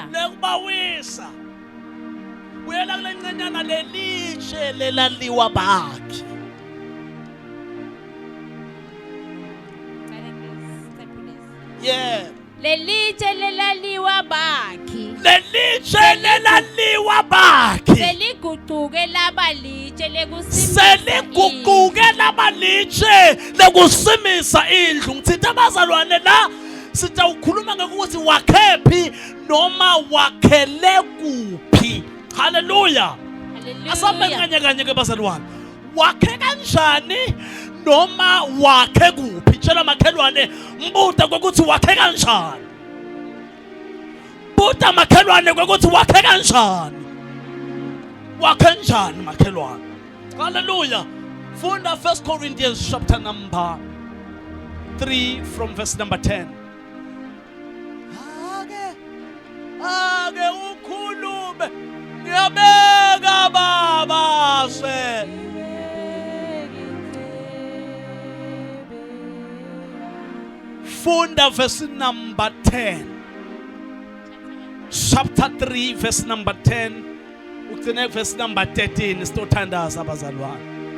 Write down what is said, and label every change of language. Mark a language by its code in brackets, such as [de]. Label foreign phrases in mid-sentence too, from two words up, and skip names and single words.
[nd] lekubawisa uyela kule ncenyana lelitshe lelaliwa bakhi yeah lelitshe lelaliwa bakhi lelitshe lelaliwa bakhi seliguquke laba litshe lekusimisa seliguquke laba litshe lekusimisa indlu ngithe abazalwane la sitawukhuluma ngokuthi wakhephi noma wakhele kuphi haleluya asambe kanye ke bazalwane wakhe kanjani noma wakhe kuphi tshela makhelwane mbuta ukuthi wakhe kanjani buta makhelwane ukuthi wakhe kanjani wakhe njani makhelwane haleluya funda [en] 1 Corinthians chapter number 3 from verse number 10 [nd] ake ukhulume ngiyabeka baba se funda [en] verse number 10 chapter 3 verse number 10 [nd] ugcine [en] verse number 13 [nd] sitothandaza abazalwane